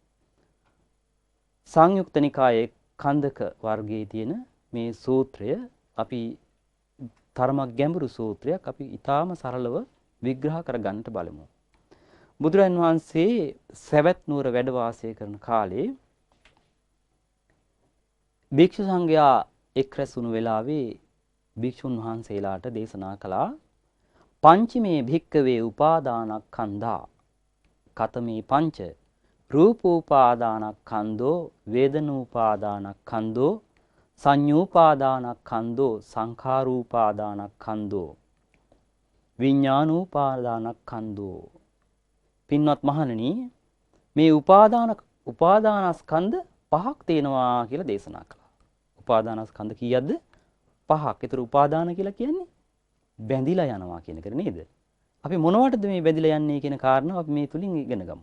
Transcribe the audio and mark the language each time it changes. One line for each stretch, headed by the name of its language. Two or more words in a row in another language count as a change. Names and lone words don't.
Sinhala: සංයුක්ත නිකායේ කන්දක වර්ගයේ තියෙන මේ සූත්‍රය අපි තරමක් ගැඹුරු සූත්‍රයක් අපි ඊටාම සරලව විග්‍රහ කරගන්නට බලමු. බුදුරන් වහන්සේ සවැත් නුවර වැඩ වාසය කරන කාලේ භික්ෂු සංඝයා එක් රැස්වුණු වෙලාවේ භික්ෂුන් වහන්සේලාට දේශනා කළා
Pali: පංචමේ භික්කවේ උපාදානස්කන්ධා කතමේ පංච රූපෝපාදානස්කන්ධෝ වේදනෝපාදානස්කන්ධෝ සංඤ්ඤෝපාදානස්කන්ධෝ සංඛාරෝපාදානස්කන්ධෝ විඥානෝපාදානස්කන්ධෝ.
Sinhala: පින්වත් මහණෙනි මේ උපාදානස්කන්ධ පහක් තියෙනවා කියලා දේශනා කළා. උපාදානස්කන්ධ කීයක්ද? පහක්. ඒතර උපාදාන කියලා කියන්නේ බැඳිලා යනවා කියන එක නේද? අපි මොනවටද මේ බැඳිලා යන්නේ කියන කාරණාව අපි මේ තුලින් ඉගෙන ගමු.